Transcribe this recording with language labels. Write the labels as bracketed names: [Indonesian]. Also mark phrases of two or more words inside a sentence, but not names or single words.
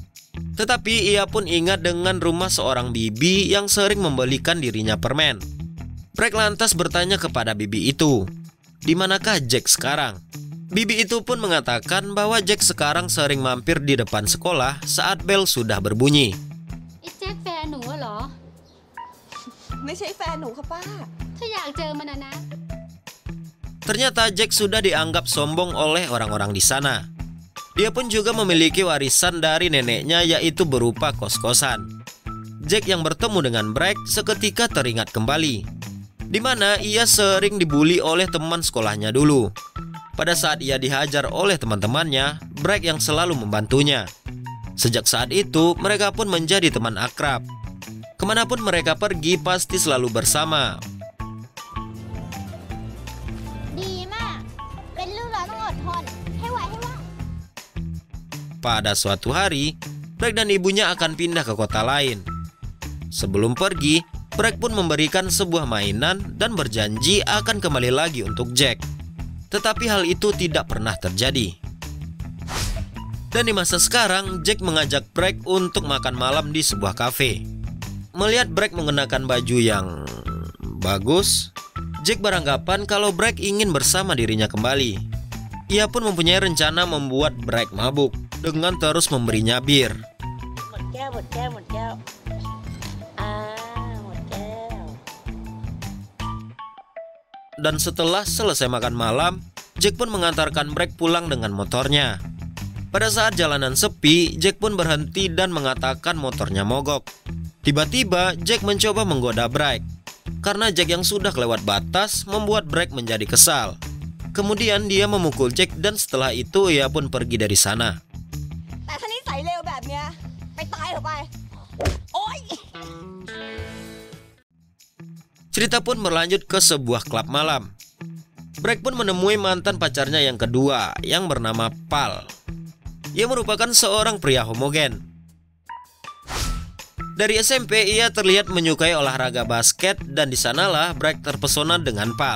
[Indonesian] Tetapi ia pun ingat dengan rumah seorang bibi yang sering membelikan dirinya permen. Bright lantas bertanya kepada bibi itu, "Di manakah Jack sekarang?" Bibi itu pun mengatakan bahwa Jack sekarang sering mampir di depan sekolah saat bel sudah berbunyi. [Thai] ไอ้แจ็คแฟนหนูอะเหรอ ไม่ใช่แฟนหนูค่ะป้า ถ้าอยากเจอมันอะนะ [Indonesian] Ternyata Jack sudah dianggap sombong oleh orang-orang di sana. Dia pun juga memiliki warisan dari neneknya, yaitu berupa kos-kosan. Jack yang bertemu dengan Bragg seketika teringat kembali, di mana ia sering dibully oleh teman sekolahnya dulu. Pada saat ia dihajar oleh teman-temannya, Bragg yang selalu membantunya. Sejak saat itu, mereka pun menjadi teman akrab. Kemanapun mereka pergi, pasti selalu bersama. [Thai] ดีมาก เป็นลูกเราต้องอดทน ให้ไหวให้ว่าง [Indonesian] Pada suatu hari, Bragg dan ibunya akan pindah ke kota lain. Sebelum pergi, Bragg pun memberikan sebuah mainan dan berjanji akan kembali lagi untuk Jack. Tetapi hal itu tidak pernah terjadi. Dan di masa sekarang, Jack mengajak Bragg untuk makan malam di sebuah kafe. Melihat Bragg mengenakan baju yang bagus, Jack beranggapan kalau Bragg ingin bersama dirinya kembali. Ia pun mempunyai rencana membuat Bragg mabuk dengan terus memberinya bir. [Thai] หมดแก้วหมดแก้วหมดแก้วหมดแก้ว [Indonesian] Dan setelah selesai makan malam, Jack pun mengantarkan Bragg pulang dengan motornya. Pada saat jalanan sepi, Jack pun berhenti dan mengatakan motornya mogok. Tiba-tiba Jack mencoba menggoda Bragg. Karena Jack yang sudah kelewat batas membuat Bragg menjadi kesal. Kemudian dia memukul Jack dan setelah itu ia pun pergi dari sana. [Thai] แต่ถ้านิสัยเลวแบบเนี้ยไปตายเถอะไป โอ๊ย [Indonesian] Cerita pun berlanjut ke sebuah klub malam. Bragg pun menemui mantan pacarnya yang kedua yang bernama Pal. Ia merupakan seorang pria homogen. Dari SMP ia terlihat menyukai olahraga basket dan di sanalah Bragg terpesona dengan Pal.